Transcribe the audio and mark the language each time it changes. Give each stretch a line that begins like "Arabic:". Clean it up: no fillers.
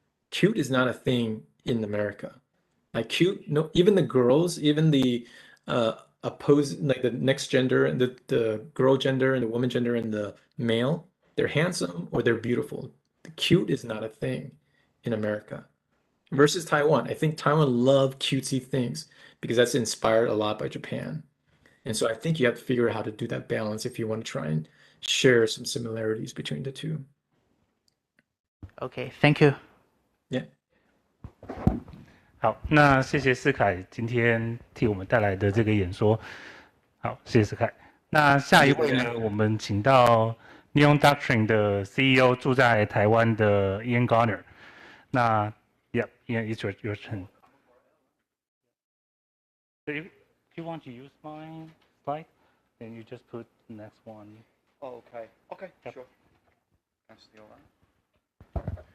English: Cute is not a thing in America. Like cute, no, even the girls, even the opposing, like the next gender and the girl gender and the woman gender and the male, they're handsome or they're beautiful. The cute is not a thing. in America. Versus Taiwan, I think Taiwan love cutesy things because that's inspired a lot by Japan. And so I think you have to figure out how to do that balance if you want to try and share some similarities between the two. Okay, thank you. Yeah.
Chinese: 好，那谢谢思凯今天替我们带来的这个演说。好，谢谢思凯。那下一位呢，我们请到 Neon Doctrine 的 CEO 住在台湾的 Ian Garner。那
English: Yeah, Ian, it's your turn. So if you want to use my slide, then you just put the next one. Oh, okay. Okay, Yep. sure. Can I steal that?